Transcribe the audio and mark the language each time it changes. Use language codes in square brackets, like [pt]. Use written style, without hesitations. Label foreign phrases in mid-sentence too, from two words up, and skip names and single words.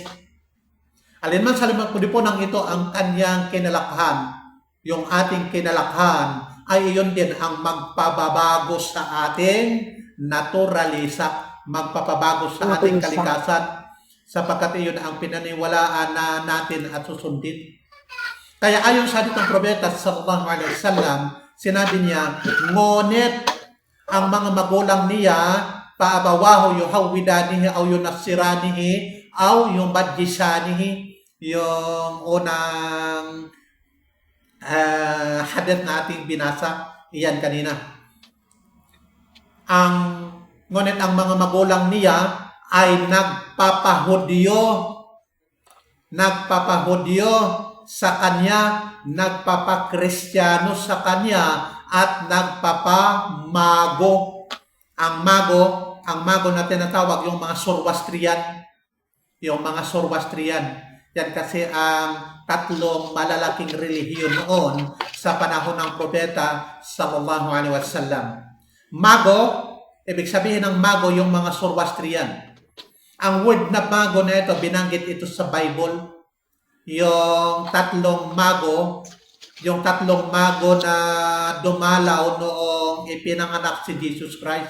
[tl] Alinman sa lipunang ito ang kanyang kinalakhan, yung ating kinalakhan ay iyon din ang magpababago sa ating naturalisa, magpapabago sa ating kalikasan, sapagkat iyon ang pinaniwalaan natin at susundin. Kaya ayon sa ditong propeta [ar] صلى الله عليه وسلم, [tl] Sinabi niya, ngunit ang mga magulang niya, [ar] فأبواه يهودانه أو ينصرانه أو يمجسانه, [tl] yung unang hadith na ating binasa, iyan kanina. Ngunit ang mga magulang niya ay nagpapahudyo sa kanya, nagpapakristiyano sa kanya, at nagpapamago. Ang mago na tinatawag yung mga Zoroastrian. Yung mga Zoroastrian. Yan kasi ang tatlong malalaking relihiyon noon sa panahon ng propeta [ar] صلى الله عليه وسلم. [tl] Mago, ibig sabihin ng mago yung mga Zoroastrian. Ang word na mago na ito, binanggit ito sa Bible. Yung tatlong mago na dumalaw noong ipinanganak si Jesus Christ.